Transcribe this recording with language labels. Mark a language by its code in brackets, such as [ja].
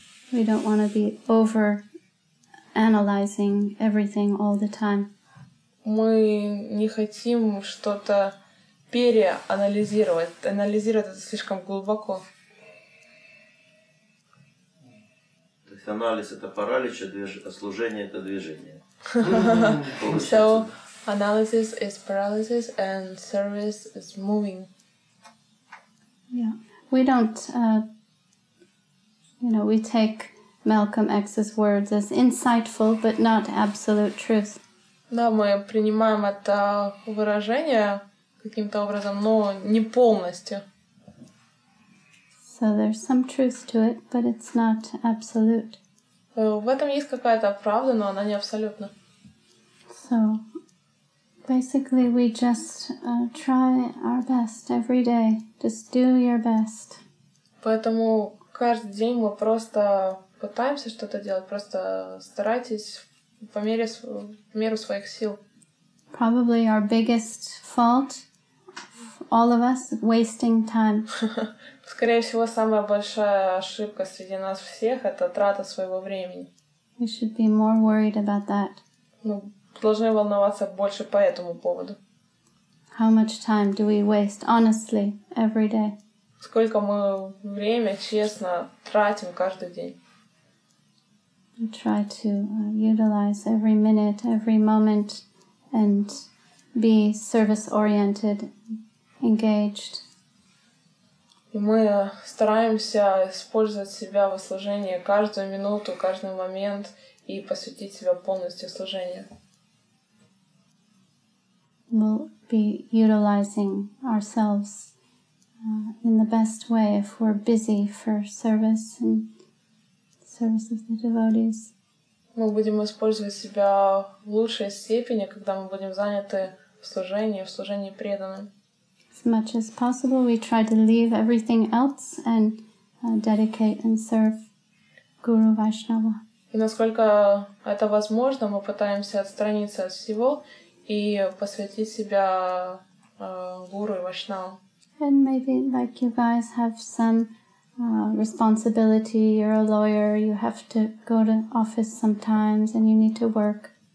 [en] We don't want to be over-analyzing everything all the time. [ru] Мы не хотим что-то переанализировать. Анализировать это слишком глубоко. То есть анализ — это паралич, а служение — это движение. [en] So analysis is paralysis and service is moving. Yeah. We don't, we take Malcolm X's words as insightful, but not absolute truth. [ru] Да, мы принимаем это выражение каким-то образом, но не полностью. [en] So there's some truth to it, but it's not absolute. [ru] В этом есть какая-то правда, но она не абсолютна. [en] So basically we just try our best every day. Just do your best. [ru] Поэтому каждый день мы просто пытаемся что-то делать, просто старайтесь по меру своих сил. [en] Probably our biggest fault, all of us, wasting time. [ru] Скорее всего, самая большая ошибка среди нас всех — это трата своего времени. [en] We should be more worried about that. [ru] Должны волноваться больше по этому поводу. [en] How much time do we waste honestly every day? [ru] Сколько мы время честно тратим каждый день. [en] We try to utilize every minute, every moment, and be service-oriented, engaged. [ru] И мы стараемся использовать себя во служении каждую минуту, каждый момент и посвятить себя полностью служению. [en] We'll be utilizing ourselves in the best way if we're busy for service and service of the devotees. [ru] Мы будем использовать себя в лучшей степени, когда мы будем заняты в служении преданным. [en] As much as possible, we try to leave everything else and dedicate and serve Guru Vaishnava. [ru] И насколько это возможно, мы пытаемся отстраниться от всего и посвятить себя гуру и вайшнавам. [en] And maybe like you guys have some responsibility, you're a lawyer, you have to go to office sometimes and you need to work.